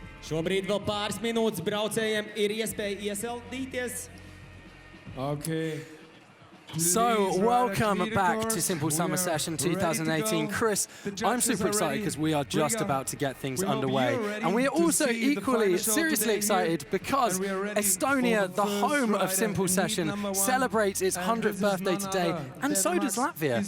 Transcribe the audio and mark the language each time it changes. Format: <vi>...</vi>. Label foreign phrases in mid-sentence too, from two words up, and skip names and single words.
<lv>Šobrīd vēl pāris minūtes braucējiem ir iespēja iesildīties.</lv> <en>Okay. So, welcome back to Simple Summer Session 2018. Chris, I'm super excited because we are just about to get things underway. And we are also equally seriously excited because Estonia, the home of Simple Session, celebrates its 100th birthday today, and so does Latvia.</en>